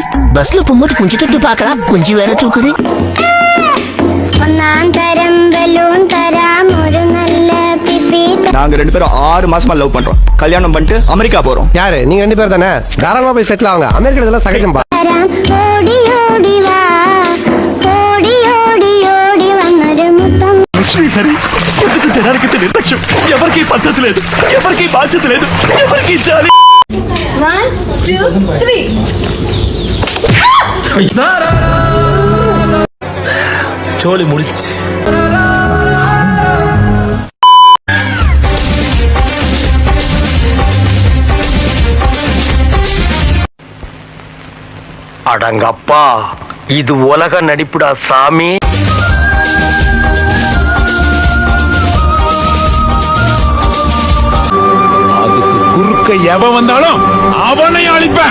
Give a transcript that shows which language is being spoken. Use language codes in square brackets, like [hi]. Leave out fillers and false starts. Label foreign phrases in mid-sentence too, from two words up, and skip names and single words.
[ta] பஸ்ல போகும்போது கொஞ்சம் தொட்டு பாக்கலாம், கொஞ்சம் வேற தூக்குது. நாங்க 2 பேரும் 6 மாசமா லவ் பண்றோம். கல்யாணம் பண்ணிட்டு அமெரிக்கா போறோம். யாரு நீங்க 2 பேர் தானே? தாராளமா போய் செட்டில் ஆகுங்க. அமெரிக்கா இதெல்லாம் சகஜம் பா. [te] ఎవరికి పద్ధతి లేదు, ఎవరికి బాధ్యత లేదు, ఎవరికి జాలి. 1 2 3 చోళి ముడిచి. [ta] அடங்கப்பா, இது உலக நடிப்புடா சாமி. அதுக்கு குறுக்க எவன் வந்தாலும் அவனை அழிப்பேன்.